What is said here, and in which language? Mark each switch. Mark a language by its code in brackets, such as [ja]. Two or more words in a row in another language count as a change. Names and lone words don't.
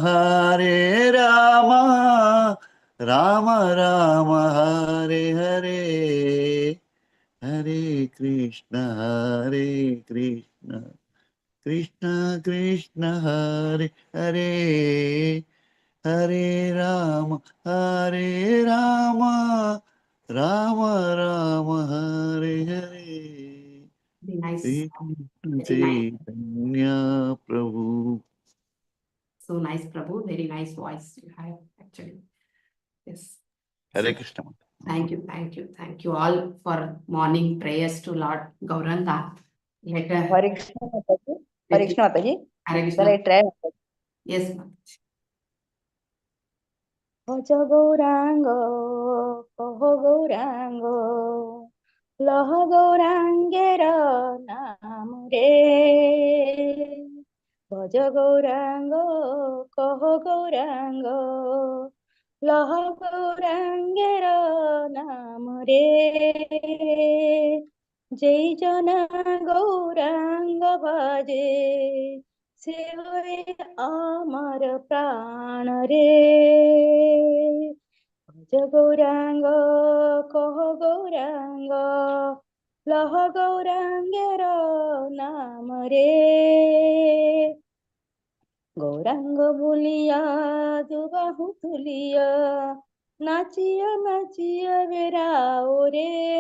[sa] राम राम हरे हरे हरे कृष्ण कृष्ण कृष्ण हरे हरे हरे राम राम राम हरे हरे [en] Very nice. [sa] श्री कृष्ण [en] Very nice. [sa] चैतन्य प्रभु [en] So nice, Prabhu. Very nice voice you have, actually. Yes. [sa] हरे [en] So, [sa] कृष्ण [en] thank you all for morning prayers to Lord Gauranga. Later, [hi] हरे कृष्ण माताजी, हरे कृष्ण माताजी. Hare जरा Krishna. ट्राय. [en] Yes, [bn] ভজ গৌরাঙ্গ কহ গৌরাঙ্গ লহ গৌরাঙ্গের নাম রে. ভজ গৌরাঙ্গ কহ গৌরাঙ্গ লহ গৌরাঙ্গের নাম রে. জয় জনা গৌরাঙ্গ ভজে সে হয় আমার প্রাণ রে. ভজ গৌরাঙ্গ কহ গৌরাঙ্গ লহ গৌরাঙ্গের নাম রে. গৌরাঙ্গ বলিয়া দুবাহু তুলিয়া নাচিয়া নাচিয়া বেড়াও রে.